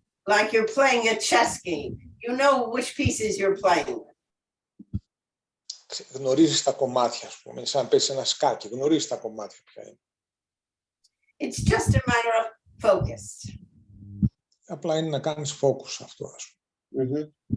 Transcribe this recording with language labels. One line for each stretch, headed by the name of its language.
English: Like you're playing a chess game. You know which pieces you're playing with.
Greek: Γνωρίζεις τα κομμάτια, ας πούμε, σαν να παίζεις ένα σκάκι. Γνωρίζεις τα κομμάτια ποια είναι.
English: It's just a matter of focus.
Greek: Απλά είναι να κάνεις focus αυτό, ας πούμε.